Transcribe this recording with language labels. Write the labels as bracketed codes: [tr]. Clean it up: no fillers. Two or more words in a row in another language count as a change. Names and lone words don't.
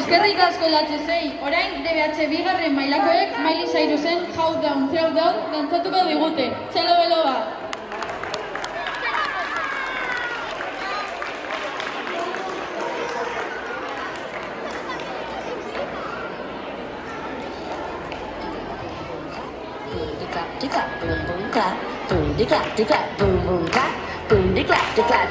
[eu] Eskerrik asko latxesei, orain DBH bigarren mailakoek Miley Cyrusen How Down, Throw Down dantzatuko digute. Txalo belo bat! [en] Boom de clap, boom boom clap, boom de clap, boom boom clap, boom de clap.